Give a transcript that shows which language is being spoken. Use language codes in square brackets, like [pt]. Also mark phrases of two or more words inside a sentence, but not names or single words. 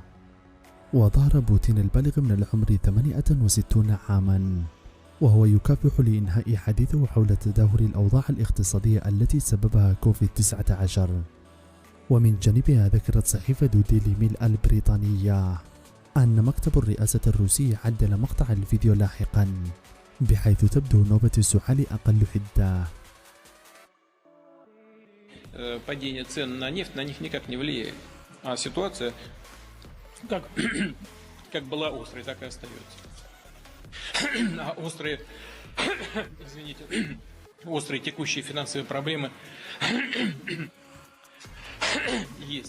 [ar] وظهر بوتين البالغ من العمر 68 عاما وهو يكافح لإنهاء حديثه حول تدهور الأوضاع الاقتصادية التي سببها كوفيد-19. ومن جانبها ذكرت صحيفة ديلي ميل البريطانية أن مكتب الرئاسة الروسي عدل مقطع الفيديو لاحقا بحيث تبدو نوبة السعال أقل حدة. [ru] Падение цен на нефть на них никак не влияет, а ситуация как была острой, так и остается. А острые текущие финансовые проблемы есть.